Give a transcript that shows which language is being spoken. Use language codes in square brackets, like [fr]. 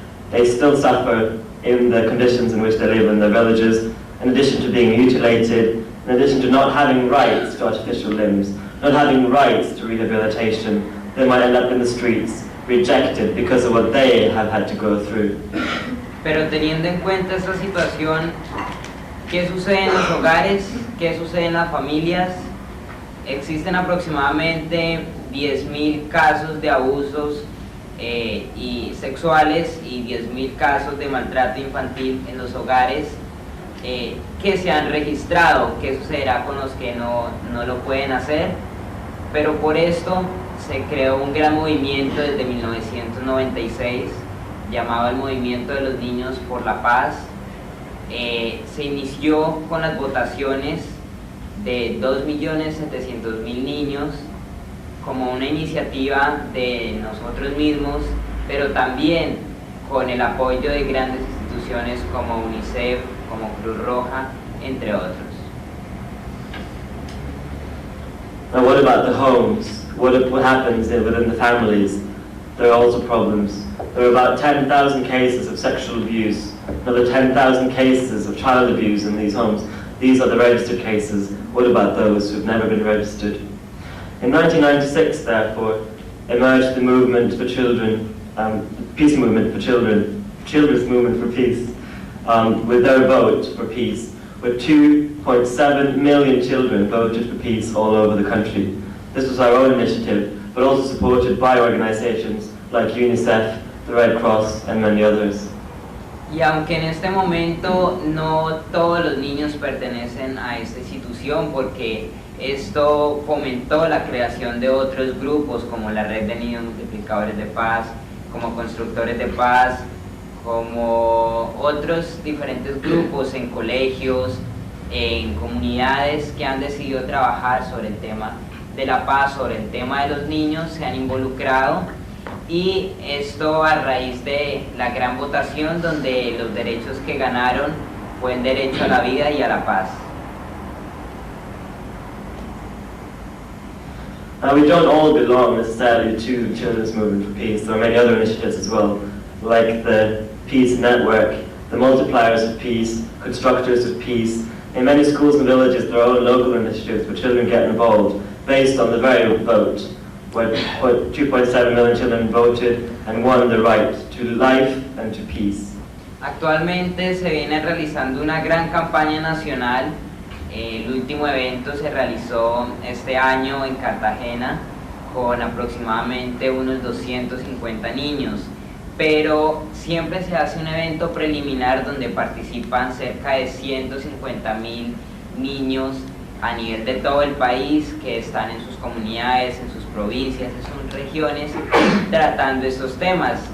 [en] They still suffer in the conditions in which they live in their villages, in addition to being mutilated, in addition to not having rights to artificial limbs, not having rights to rehabilitation. They might end up in the streets, rejected because of what they have had to go through. [es] Pero teniendo en cuenta esta situación, ¿qué sucede en los hogares? ¿Qué sucede en las familias? Existen aproximadamente 10.000 casos de abusos y sexuales y 10.000 casos de maltrato infantil en los hogares que se han registrado. ¿Qué sucederá con los que no lo pueden hacer? Pero por esto se creó un gran movimiento desde 1996 llamado el Movimiento de los Niños por la Paz. Se inició con las votaciones de 2.700.000 niños como una iniciativa de nosotros mismos, pero también con el apoyo de grandes instituciones como UNICEF, como Cruz Roja, entre otros. [en] Now what about the homes? What happens within the families? There are also problems. There are about 10,000 cases of sexual abuse, another 10,000 cases of child abuse in these homes. These are the registered cases. What about those who have never been registered? In 1996, therefore, emerged the movement for children, peace movement for children, children's movement for peace, with their vote for peace, with 2.7 million children voted for peace all over the country. This was our own initiative, but also supported by organizations like UNICEF, the Red Cross, and many others. [es] Y aunque en este momento no todos los niños pertenecen a esta institución, porque esto fomentó la creación de otros grupos como la Red de Niños Multiplicadores de Paz, como Constructores de Paz, como otros diferentes grupos en colegios, en comunidades que han decidido trabajar sobre el tema de la paz, sobre el tema de los niños, se han involucrado, y esto a raíz de la gran votación donde los derechos que ganaron fue el derecho a la vida y a la paz. [en] We don't all belong necessarily to Children's Movement for Peace. There are many other initiatives as well, like the Peace Network, the Multipliers of Peace, Constructors of Peace. In many schools and villages, there are own local initiatives where children get involved based on the very vote, where 2.7 million children voted and won the right to life and to peace. [es] Actualmente se viene realizando una gran campaña nacional. El último evento se realizó este año en Cartagena con aproximadamente unos 250 niños, pero siempre se hace un evento preliminar donde participan cerca de 150.000 niños a nivel de todo el país, que están en sus comunidades, en sus provincias, en sus regiones, tratando estos temas.